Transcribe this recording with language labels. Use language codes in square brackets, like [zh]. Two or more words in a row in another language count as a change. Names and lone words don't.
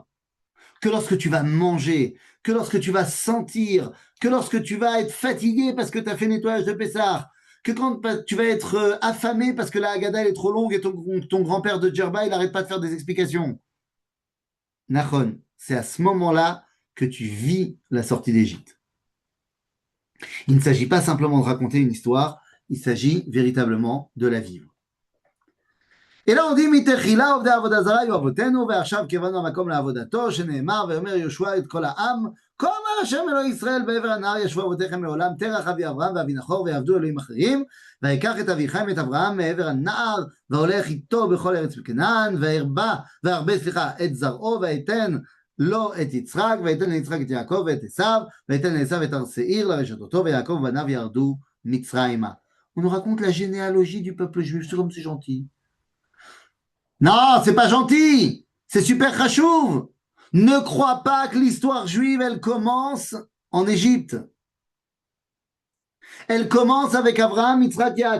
[fr] Que lorsque tu vas manger, que lorsque tu vas sentir, que lorsque tu vas être fatigué parce que tu as fait nettoyage de Pessah, que quand tu vas être affamé parce que la Haggadah elle est trop longue et ton grand-père de Djerba, il n'arrête pas de faire des explications. Nachon, c'est à ce moment-là que tu vis la sortie d'Égypte. Il ne s'agit pas simplement de raconter une histoire, il s'agit véritablement de la vivre. Et là on dit [he] מתחילה עובדי עבודה זרה היו אבותינו ועכשיו קיבלנו המקום לעבודתו שנאמר ויאמר יהושע את כל העם כה אמר השם אלוהי ישראל בעבר הנהר ישבו אבותיכם לעולם תרח אבי אברהם ואבי נחור ויעבדו אלוהים אחרים ויקח את אביכם את אברהם מעבר הנהר והולך איתו בכל ארץ כנען והרבה את זרעו ויתן לו את יצחק ויתן ליצחק את יעקב ואת עשיו ויתן לעשיו את הר שעיר לרשתותו ויעקב ובניו ירדו מצרימה. [fr] On nous raconte la généalogie du peuple juif, c'est comme c'est gentil. Non, c'est pas gentil. C'est super chachouv. Ne crois pas que l'histoire juive, elle commence en Égypte. Elle commence avec Abraham, Yitzhak, Yaakov.